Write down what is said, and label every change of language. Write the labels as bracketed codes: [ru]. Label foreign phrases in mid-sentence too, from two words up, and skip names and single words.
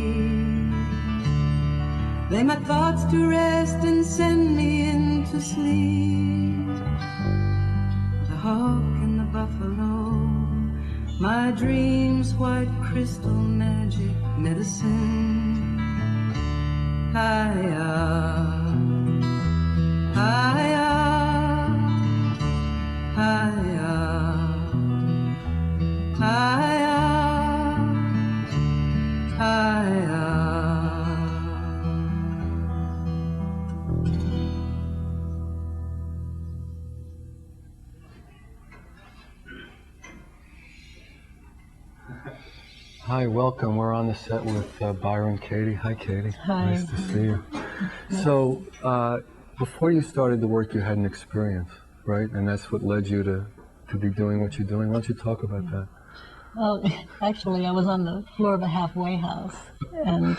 [en] Lay my thoughts to rest and send me into sleep. The hawk and the buffalo, my dreams, white crystal magic medicine. Hi-ya, hi-ya, hi-ya, hi-ya, hi-ya. Hi, welcome. We're on the set with Byron, Katie. Hi, Katie. Hi. Nice to see you. So, before you started the work, you had an experience, right? And that's what led you to be doing what you're doing. Why don't you talk about that? Well, actually, I was on the floor of a halfway house, and